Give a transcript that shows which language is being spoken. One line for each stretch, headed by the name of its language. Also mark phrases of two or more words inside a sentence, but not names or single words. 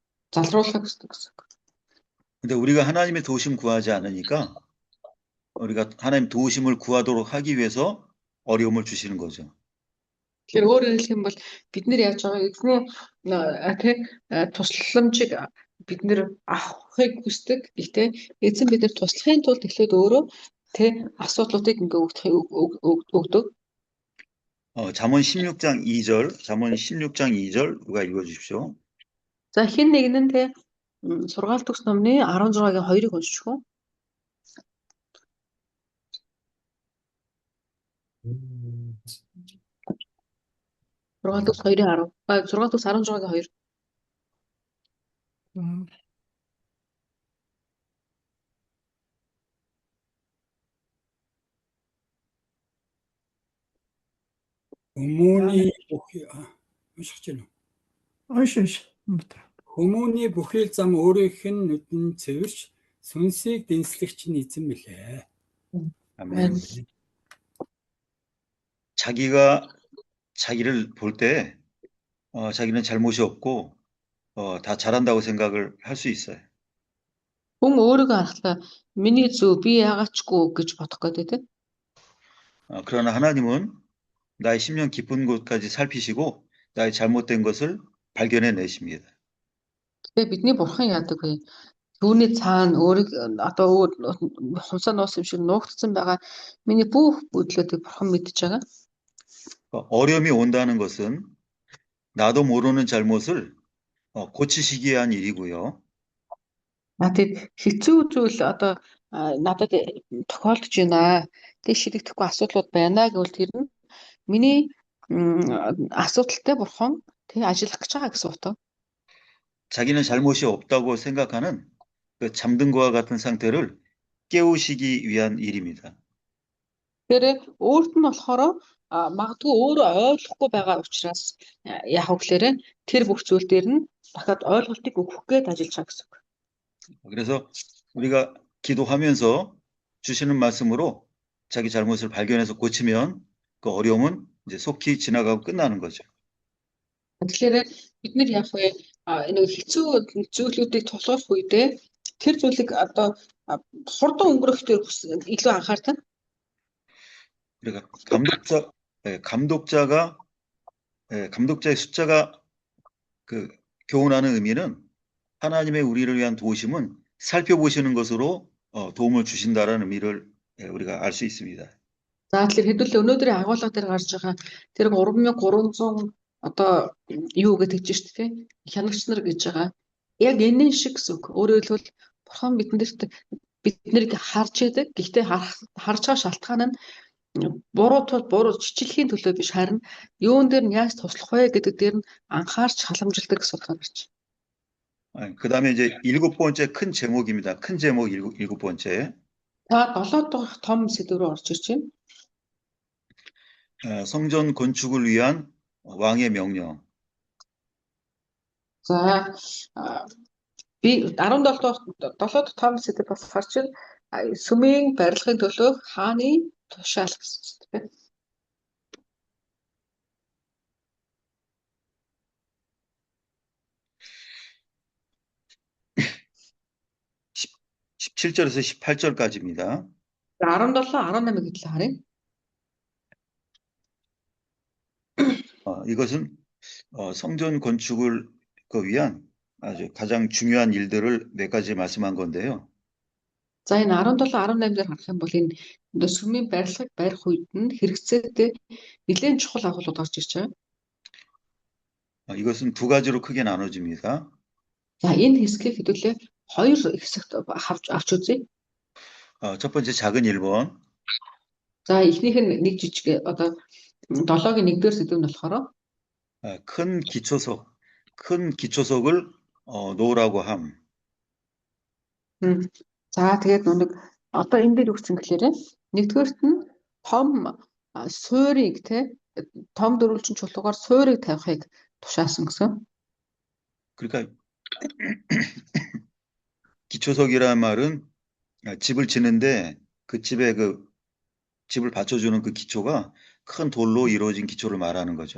Mongolian: Залруулахыг хүсдэг гэсэн үг.
Korean: 근데 우리가 하나님의 도우심 구하지 않으니까 우리가 하나님 도우심을 구하도록 하기 위해서 어려움을 주시는 거죠.
Mongolian: Тэгэхээр өөрөөр хэлэх юм бол бид нар яаж байгаа эзний тусламжийг бид нар авахыг хүсдэг. Гэхдээ эзэн бид нар туслахын тулд эхлээд өөрөө асуудлуудыг ингээ өгдөг.
Korean: 잠언 16장 2절 누가 읽어 주십시오.
Mongolian: За хэн нэг нь сургаалт төгс номны 16-гийн 2-ыг уншчих уу? Сургаалт төгс 2-ийн 10. Сургаалт төгс 16-гийн 2. Хүмүүний бүхий уншиж байна уу? Уншиж. Хүмүүний бүхий зам өөрийнх нь нүдэн цэвэрч сүнсийг дэнслэгч нь эзэн мэлээ.
Korean: 아멘. 자기가 자기를 볼 때 자기는 잘못이 없고 다 잘한다고 생각을 할 수 있어요.
Mongolian: Хүн өөрийгөө харахлаа миний зөв би яагаачгүй гэж бодох гэдэг.
Korean: 그러나 하나님은 나의 심령 깊은 곳까지 살피시고 나의 잘못된 것을 발견해 내십니다.
Mongolian: Тэгээ бидний бурхан яадаг вэ? Түүний цаана өөрийг одоо хумсаа нуусан юм шиг нуугдсан байгаа миний бүх бүдлүүдийг бурхан мэдж байгаа.
Korean: 어려움이 온다는 것은 나도 모르는 잘못을 고치시기 위한 일이고요.
Mongolian: Надад хэцүү зүйл одоо надад тохиолдож байна. Тэг шийдэгдэхгүй асуудлууд байна гэвэл тэр нь миний асуудалтай бурхан ажиллах гэж байгаа гэсэн утга.
Korean: 자기는 잘못이 없다고 생각하는 그 잠든 것과 같은 상태를 깨우시기 위한 일입니다.
Mongolian: Тэр өөрт нь болохоор магадгүй өөрөө ойлгохгүй байгаа учраас яг үгээр тэр бүх зүйл дээр нь дахиад ойлголтыг өгөх гээд ажиллаж байгаа гэсэн үг.
Korean: 그래서 우리가 기도하면서 주시는 말씀으로 자기 잘못을 발견해서 고치면 그 어려움은 이제 속히 지나가고 끝나는 거죠.
Mongolian: Тэгэхээр бид нэр яг вэ нэг хэцүү зүйлүүдийг тулгуурлах үедээ тэр зүйлийг одоо хурдан өнгөрөх дээр илүү анхаардаг.
Korean: 그러니까 감독자의 숫자가 그 교훈하는 의미는 하나님의 우리를 위한 도우심은 살펴보시는 것으로 도움을 주신다라는 의미를 우리가 알 수 있습니다.
Mongolian: За тэгэхээр хэдүүлээ өнөөдрийн агуулга дээр гарч байгаа тэр 3300 одоо юу гэдэг чинь шүү дээ. Хянагч нар гэж байгаа. Яг энэ шиг гэсэн үг. Өөрөөр хэлбэл бурхан биднийг харж яадаг. Гэхдээ харж байгаа шалтгаан нь буруу чичлэхийн төлөө биш харин юун дээр нь яаж туслах вэ гэдэг дээр нь анхаарч халамжилдаг гэсэн утгаар гарч.
Korean: 그다음에 이제 7번째 큰 제목입니다. 큰 제목 7번째.
Mongolian: За 7 дахь том сэдв рүү орж ирж байна.
Korean: 성전 건축을 위한 왕의 명령.
Mongolian: За би 17 дахь том сэдв бас гарч байна. Сүмийн барилгын төлөө хааны тушаал гэсэн үг.
Korean: 17절에서 18절까지입니다.
Mongolian: 17, 18 гэтэл харъя.
Korean: 이것은 성전 건축을 위한 아주 가장 중요한 일들을 몇 가지 말씀한 건데요.
Mongolian: За энэ 17, 18 дээр харах юм бол энэ сүмийн барилгыг барих үед нь хэрэгцээтэй нэлээд чухал агуулгууд гарч ирж байгаа.
Korean: 이것은 두 가지로 크게 나눠집니다.
Mongolian: За энэ хэсгийг хэдүүлээ хоёр хэсэгт авч үзье.
Korean: 첫 번째 작은 1번.
Mongolian: За эхнийх нь нэг жижиг одоо 7-гийн 1-р сэдв нь болохоор
Korean: 큰 기초석을 놓으라고 함.
Mongolian: За тэгээд нэг одоо энэ дээр үгсэн гэхээр нэгдүгээрт нь том суурийг том дөрвөлжин чулуугаар суурийг тавихыг тушаасан гэсэн.
Korean: 그러니까 기초석이라는 말은 집을 짓는데 그 집에 집을 받쳐주는 그 기초가 큰 돌로 이루어진 기초를 말하는 거죠.